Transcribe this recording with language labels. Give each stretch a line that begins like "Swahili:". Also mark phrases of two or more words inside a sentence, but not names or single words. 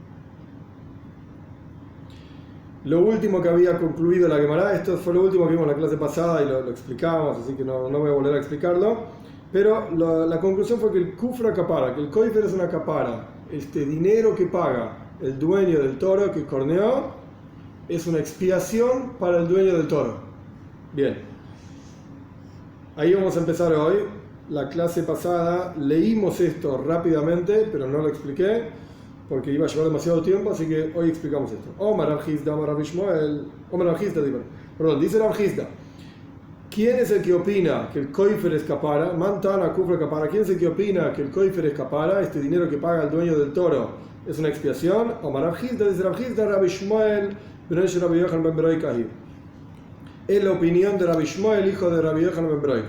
Spanish: Lo último que había concluido la Gemara, esto fue lo último que vimos en la clase pasada y lo explicamos, así que no voy a volver a explicarlo, pero la conclusión fue que el
Aramaic: כופרא כפרה,
Spanish: que el koifer es una kapara, este dinero que paga el dueño del toro que corneó, es una expiación para el dueño del toro. Bien. Ahí vamos a empezar hoy. La clase pasada leímos esto rápidamente, pero no lo expliqué porque iba a llevar demasiado tiempo, así que hoy explicamos esto.
Aramaic: אמר רב חסדא, אמר רב ישמעאל, אמר רב חסדא,
Spanish: perdón, dice Rav Hizda. ¿Quién es el que opina que el koifer es kapara?
Aramaic: מאנתנא כופרא כפרה.
Spanish: ¿Quién es el que opina que el koifer es kapara? Este dinero que paga el dueño del toro es una expiación. Omar Rav Hizda, dice Rav Hizda, Rav Ishmael. Es la opinión de Rabbi Shmuel, hijo de Rabbi Yochanan ben Broika.